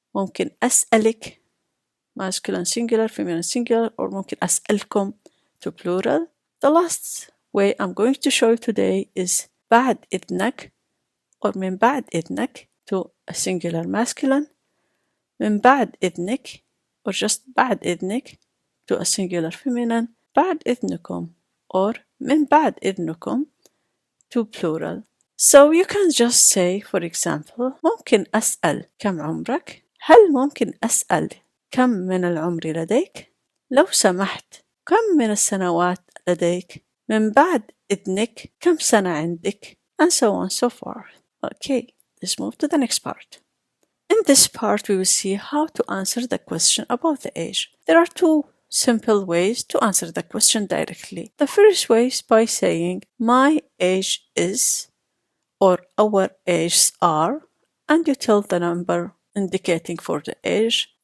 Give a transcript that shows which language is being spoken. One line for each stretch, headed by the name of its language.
Arabic: ممكن أسألك
English: masculine singular, feminine singular, or
Arabic: ممكن أسألكم
English: to plural. The last way I'm going to show you today is
Arabic: بعد إذنك
English: or
Arabic: من بعد إذنك
English: to a singular masculine.
Arabic: من بعد إذنك
English: or just
Arabic: بعد إذنك
English: to a singular feminine.
Arabic: بعد إذنكم or من بعد إذنكم
English: to plural. So you can just say, for example,
Arabic: ممكن أسأل كم عمرك؟ هل ممكن أسأل كم من العمر لديك؟ لو سمحت كم من السنوات لديك؟ من بعد إذنك كم سنة عندك؟
English: And so on and so forth. Okay, let's move to the next part. In this part, we will see how to answer the question about the age. There are two simple ways to answer the question directly. The first way is by saying, my age is, or our ages are, and you tell the number indicating for the age.